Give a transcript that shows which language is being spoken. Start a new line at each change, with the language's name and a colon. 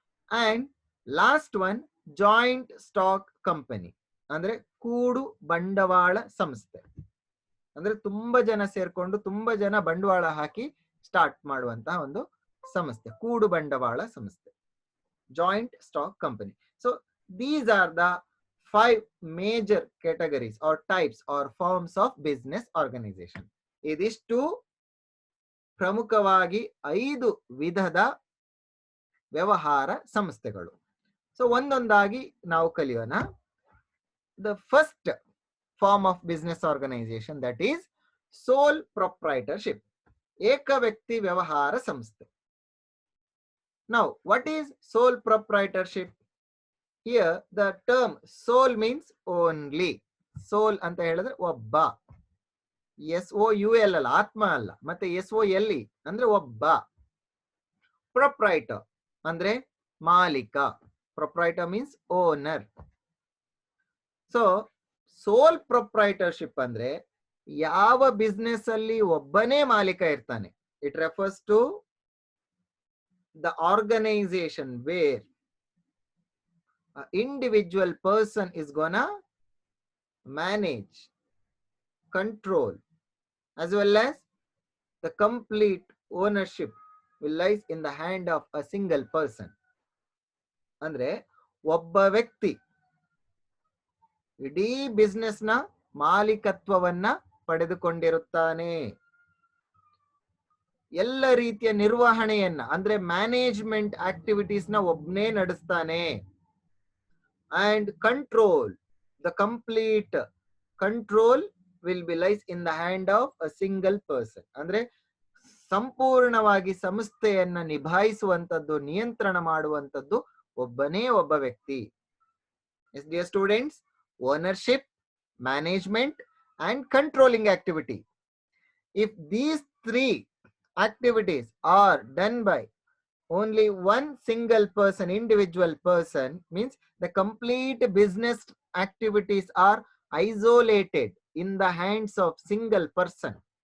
English: and last one, joint stock company,
Kannada: ಅಂದ್ರೆ ಕೂಡು ಬಂಡವಾಳ ಸಂಸ್ಥೆ. ಅಂದ್ರೆ ತುಂಬಾ ಜನ ಸೇರ್ಕೊಂಡು ತುಂಬಾ ಜನ ಬಂಡವಾಳ ಹಾಕಿ ಸ್ಟಾರ್ಟ್ ಮಾಡುವಂತಹ ಒಂದು ಸಂಸ್ಥೆ, ಕೂಡು ಬಂಡವಾಳ ಸಂಸ್ಥೆ, joint stock company.
English: So these are the 5 major categories or types or forms of business organization.
Kannada: ಇದಿಷ್ಟು ಪ್ರಮುಖವಾಗಿ 5 ವಿಧದ ವ್ಯವಹಾರ ಸಂಸ್ಥೆಗಳು. ಸೊ ಒಂದೊಂದಾಗಿ ನಾವು ಕಲಿಯೋಣ.
English: The first form of business organization, that is sole proprietorship,
Kannada: ಏಕ ವ್ಯಕ್ತಿ ವ್ಯವಹಾರ ಸಂಸ್ಥೆ.
English: Now, what is sole proprietorship? Here, the term sole means only.
Kannada: Sole ಅಂತ ಹೇಳಿದ್ರೆ ಒಬ್ಬ, SOUL ಅಲ್ಲ, ಆತ್ಮ ಅಲ್ಲ. ಮತ್ತೆ SOLE ಅಂದ್ರೆ ಒಬ್ಬ. ಪ್ರೊಪ್ರೈಟರ್ ಅಂದ್ರೆ ಮಾಲೀಕ.
English: Proprietor means owner. So sole proprietorship
Kannada: ಅಂದ್ರೆ ಯಾವ ಬಿಸ್ನೆಸ್ ಅಲ್ಲಿ ಒಬ್ಬನೇ ಮಾಲೀಕ ಇರ್ತಾನೆ.
English: It refers to the organization where an individual person is gonna manage, control, as well as the complete ownership will lies in the hand of a single person.
Kannada: ಅಂದ್ರೆ ಒಬ್ಬ ವ್ಯಕ್ತಿ ಇಡೀ ಬಿಸ್ನೆಸ್ ನ ಮಾಲೀಕತ್ವವನ್ನ ಪಡೆದುಕೊಂಡಿರುತ್ತಾನೆ. ಎಲ್ಲ ರೀತಿಯ ನಿರ್ವಹಣೆಯನ್ನ ಅಂದ್ರೆ ಮ್ಯಾನೇಜ್ಮೆಂಟ್ ಆಕ್ಟಿವಿಟೀಸ್ ನ ಒಬ್ಬನೇ ನಡೆಸ್ತಾನೆ.
English: And control, the complete control will be lies in the hand of a single person.
Kannada: ಅಂದ್ರೆ ಸಂಪೂರ್ಣವಾಗಿ ಸಂಸ್ಥೆಯನ್ನ ನಿಭಾಯಿಸುವಂತದ್ದು, ನಿಯಂತ್ರಣ ಮಾಡುವಂತದ್ದು ಒಬ್ಬನೇ ಒಬ್ಬ ವ್ಯಕ್ತಿ.
English: Yes dear students, ownership, management and controlling activity. If these 3 activities are done by only one single person, individual person, means the complete business activities are isolated in the hands of single person.